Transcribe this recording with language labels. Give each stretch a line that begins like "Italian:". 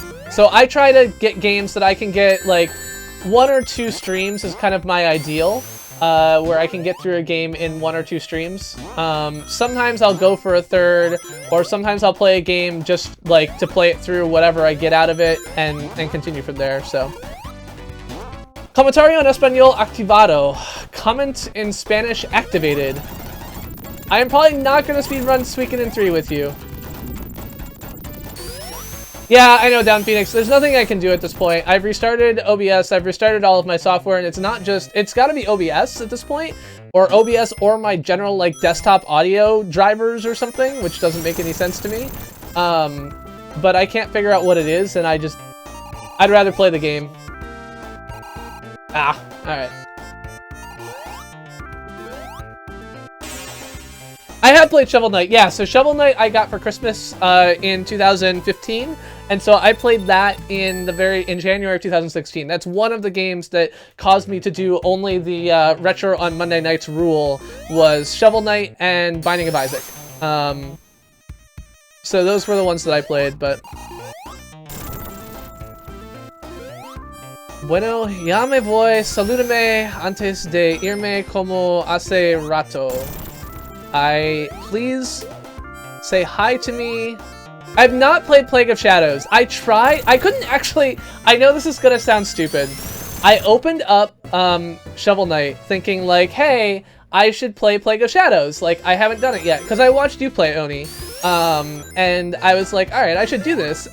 English: So I try to get games that I can get, like, 1 or 2 streams is kind of my ideal. Where I can get through a game in 1 or 2 streams. Sometimes I'll go for a third, or sometimes I'll play a game just like to play it through whatever I get out of it and continue from there, so.
Spanish: Comentario en español activado.
English: Comment in Spanish activated. I am probably not going to speedrun Suikoden in 3 with you. Yeah, I know, Down Phoenix. There's nothing I can do at this point. I've restarted OBS, I've restarted all of my software, and it's not just... It's gotta be OBS at this point, or OBS or my general, like, desktop audio drivers or something, which doesn't make any sense to me. But I can't figure out what it is, and I'd rather play the game. Ah, alright. I have played Shovel Knight, yeah, so Shovel Knight I got for Christmas in 2015, and so I played that in January of 2016. That's one of the games that caused me to do only the retro on Monday nights rule, was Shovel Knight and Binding of Isaac. So those were the ones that I played, but...
Spanish: Bueno, ya me voy, salúdame antes de irme como hace rato.
English: Please say hi to me. I've not played Plague of Shadows. I couldn't actually, I know this is gonna sound stupid. I opened up Shovel Knight thinking like, hey, I should play Plague of Shadows. Like, I haven't done it yet, because I watched you play Oni. And I was like, alright, I should do this.